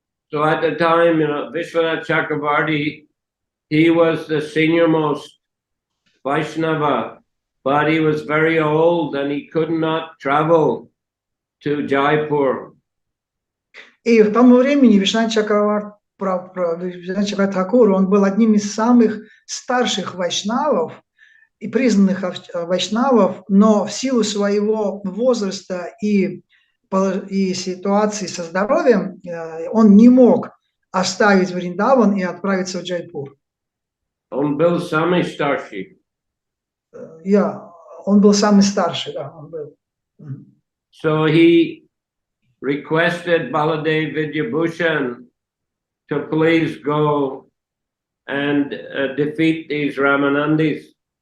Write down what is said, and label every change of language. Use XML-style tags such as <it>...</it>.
<en>So at the time, Vishwanath Chakravarti, he was the senior most Vaishnava, but he was very old and he could not travel to Jaipur.</en> <ru>И в тому времени Вишванат Чакраварти Thakuru, он был одним из самых старших вайшнавов и признанных вайшнавов, но в силу своего возраста и ситуации со здоровьем он не мог оставить Вриндаван и отправиться в Джайпур. Он был самый старший. Он был самый старший, да, он был.</ru> <en>So he requested Baladev Vidyabhushan to please go and defeat these Ramanandis.</en>